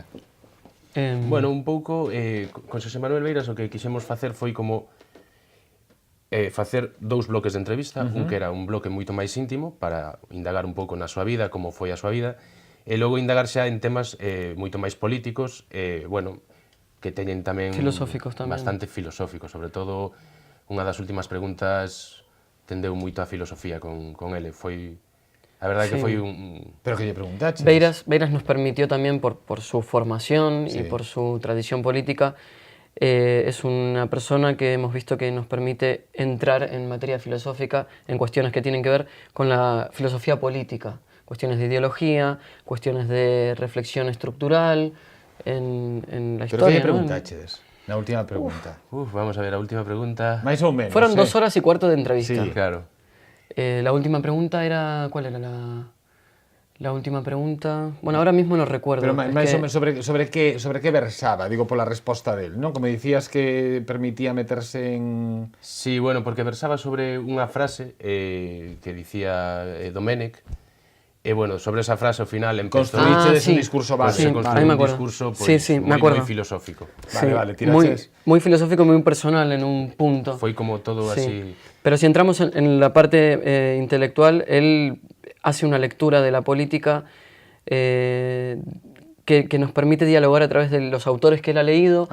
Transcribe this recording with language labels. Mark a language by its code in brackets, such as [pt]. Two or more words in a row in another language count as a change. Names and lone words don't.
[gl] Bueno, un pouco, con Xosé Manuel Beiras o que quixemos facer foi como facer 2 bloques de entrevista, un que era un bloque moito máis íntimo para indagar un pouco na súa vida, como foi a súa vida, e logo indagar xa en temas moito máis políticos, bueno, que teñen tamén Filosóficos tamén. bastante filosóficos, sobre todo unha das últimas preguntas tendeu moito a filosofía con ele, foi a verdade que Sí. foi un Pero que lle preguntaches? [es] Beiras nos permitió también por su formación Sí. y por su tradición política, es una persona que hemos visto que nos permite entrar en materia filosófica en cuestiones que tienen que ver con la filosofía política, cuestiones de ideología, cuestiones de reflexión estructural en la [gl] Pero que [es] historia. [gl] lle [es] ¿no? [gl] preguntaches? Na última pregunta. Vamos a ver, a última pregunta. Máis ou menos, [es] Fueron 2 horas y cuarto de entrevista. Sí. Claro. La última pregunta era... ¿Cuál era la última pregunta? Bueno, ahora mismo no recuerdo. [gl] Pero [es] Es [gl] máis que- ou menos sobre que versaba, digo, pola resposta del, non? Como dicías que permitía meterse en... Sí, bueno, porque versaba sobre unha frase que dicía Domenech, e, bueno, sobre esa frase ao final empezou... Construíchedes [es] sí. [gl] un discurso [es] Pues base. [gl] se [es] Sí, [gl] construiu [es] ahí me [gl] un [es] acuerdo. [gl] discurso [es] Sí, sí, me [gl] moi [es] acuerdo. [gl] filosófico. Vale, [es] muy, [gl] tiraches... [es] muy filosófico, muy personal en un punto. [gl] Foi como todo [es] Sí. [gl] así... [es] Pero si entramos en la parte intelectual, él hace una lectura de la política que nos permite dialogar a través de los autores que él ha leído,